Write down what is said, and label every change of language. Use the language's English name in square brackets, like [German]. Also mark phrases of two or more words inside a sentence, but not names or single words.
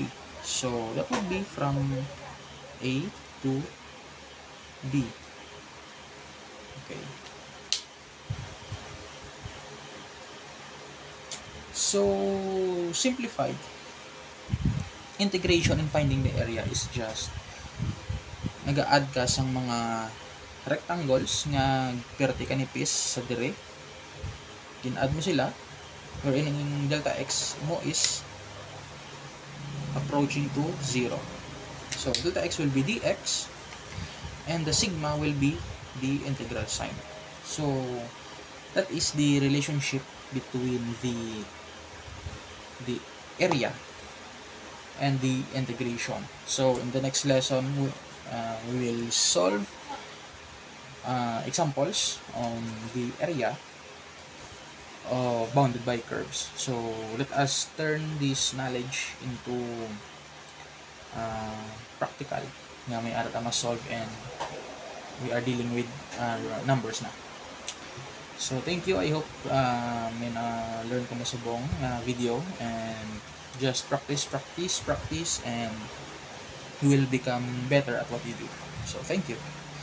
[English] So that would be from a to b. Okay. So simplified, integration and finding the area is just [Hiligaynon] nag-a-add ka sang mga rectangles nga perti kanipis sa dire, gin-add mo sila, wherein ang delta x mo [English] is approaching to 0. So delta x will be dx, and the sigma will be the integral sign. So that is the relationship between the area and the integration. So in the next lesson we will solve examples on the area bounded by curves. So let us turn this knowledge into practical [Hiligaynon] nga may ara ta ma-solve, [English] and we are dealing with numbers na. So thank you. I hope [Hiligaynon] may na-learn ko masubong video, [English] and just practice and you will become better at what you do. So thank you.